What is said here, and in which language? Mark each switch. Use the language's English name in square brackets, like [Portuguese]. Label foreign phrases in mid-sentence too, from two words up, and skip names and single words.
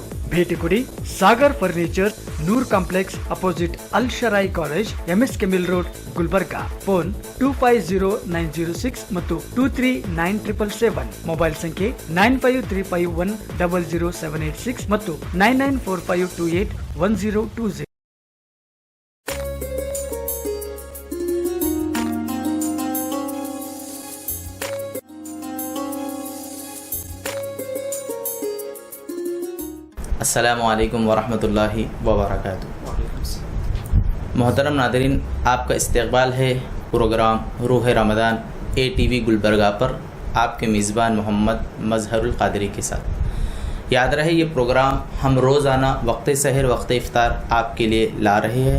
[Kannada] ಭೇಟಿ ಕೊಡಿ ಸಾಗರ್ ಫರ್ನಿಚರ್, ನೂರ್ ಕಾಂಪ್ಲೆಕ್ಸ್ ಅಪೋಸಿಟ್ ಅಲ್ ಶರಾಯಿ ಕಾಲೇಜ್, ಎಂಎಸ್ ಕೆಮಿಲ್ ರೋಡ್, ಗುಲ್ಬರ್ಗಾ. ಫೋನ್ 250906 ಮತ್ತು 239777. ಮೊಬೈಲ್ ಸಂಖ್ಯೆ 9535100786 ಮತ್ತು 9945281020. [Arabic] السلام عليكم ورحمة الله وبركاته. [Urdu] محترم ناظرین، آپ کا استقبال ہے پروگرام روح رمضان ATV گلبرگہ پر آپ کے میزبان محمد مظہر القادری کے ساتھ. یاد رہے یہ پروگرام ہم روزانہ وقت سحر وقت افطار آپ کے لیے لا رہے ہیں.